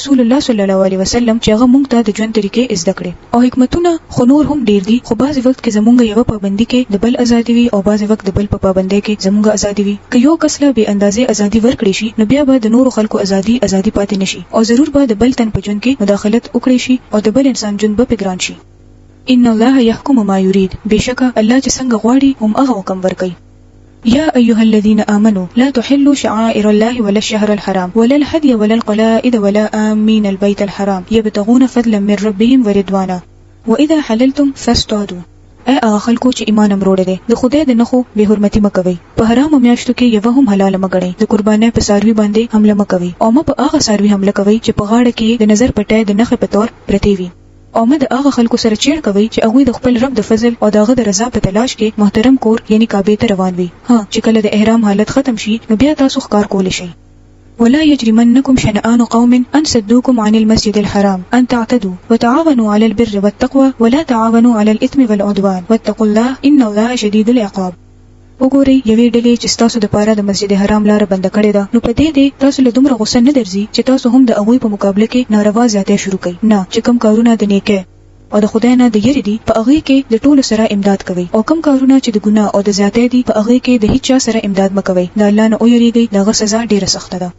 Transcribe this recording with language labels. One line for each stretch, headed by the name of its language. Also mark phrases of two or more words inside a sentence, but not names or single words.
Arabic: رسول الله صلی الله علیه وسلم
Pashto: چې هغه مونږ ته د ژوند طریقې زده کړې او حکمتونه خو نور هم ډیر دي خو بعضې وخت کې زمونږ یو پابندي کې د بل ازادي وي او بعضې وخت د بل په پابندۍ کې زمونږ ازادي وي که یو کس له بې اندازې ازادي ورکړي شي نو بیا به د نورو خلکو ازادي پاتې نشي او ضرور به د بل تن په ژوند کې مداخلت وکړي شي او د بل انسان ژوند به ګران شي
Arabic: ان الله يحكم ما يريد
Pashto: بشکه الله چې څنګه غواړي هم هغه حکم ورکوي
Arabic: يا ايها الذين امنوا لا تحلوا شعائر الله ولا الشهر الحرام ولا الهدي ولا القلائد ولا آمين البيت الحرام يبتغون فضلا من ربهم ورضوانا واذا حللتم فاصطادوا
Pashto: اے هغه خلکو چې ایمان امروړي دي د خدای د نخو به حرمتي مکوي په حرام میاشتو کې یو هم حلال مګړي د قربانۍ په ساروي باندې حمله مکوي او په هغه ساروي حمله کوي چې په غاړه کې د نظر پټه د نخ په تور پرتی وي او د هغه خلکو سره چیر کوي چې هغه د خپل رب د فضل او دغه د رضا په تلاش کې محترم کور یعنی کعبه ته روان وي چې کله د احرام حالت ختم شي نو بیا تاسو ښکار کول شي
Arabic: ولا يجرمنكم شنآن قوم أن صدوكم عن المسجد الحرام أن تعتدوا وتعاونوا على البر والتقوى ولا تعاونوا على الإثم والعدوان واتقوا الله إن الله شديد العقاب
Pashto: وګورئ یوې ډلې چې تاسو د پاره د مسجد حرام لار بند کړې ده نو په دې تاسو له دومره غوسه نه درځي چې تاسو هم د هغوی په مقابله کې ناروا زیاتې شروع کړئ نه چې کوم کارونه د نیکه او د خدای نه د یری دي په هغه کې د ټولو سره امداد کوي او کوم کارونه چې د ګناه او د زیاتې دي په هغه کې د هیڅ چا سره امداد مکوي د الله نه اوریږي دغه سزا ډیره سخته ده